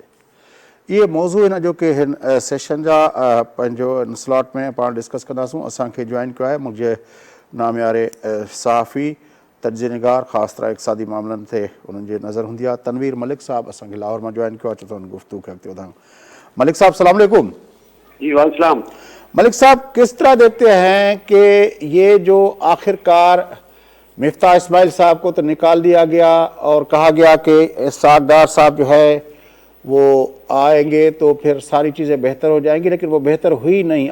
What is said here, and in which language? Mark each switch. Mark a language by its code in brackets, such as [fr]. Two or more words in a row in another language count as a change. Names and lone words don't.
[sd] इहे मौज़ू हिन अॼोके हिन सेशन जा पंहिंजो हिन स्लॉट में पाण डिस्कस कंदासूं। असांखे जॉइन कयो आहे मुंहिंजे नामियारे सहाफ़ी तजज़ियेनिगार, ख़ासि तरह इक़्तिसादी मामलनि ते उन्हनि जी नज़र हूंदी आहे, तनवीर मलिक साहब असांखे लाहौर मां जॉइन कयो आहे। चओ त गुफ़्तगू खे अॻिते वधायूं। मलिक साहब [ar] سلام علیکم. [sd] जी वालेकुम। [ur] ملک صاحب، کس طرح دیکھتے ہیں کہ یہ جو آخرکار مفتاح اسماعیل صاحب کو تو نکال دیا گیا اور کہا گیا کہ ساگدار صاحب جو ہے وہ آئیں گے تو پھر ساری چیزیں بہتر ہو جائیں گی، لیکن وہ بہتر ہوئی نہیں.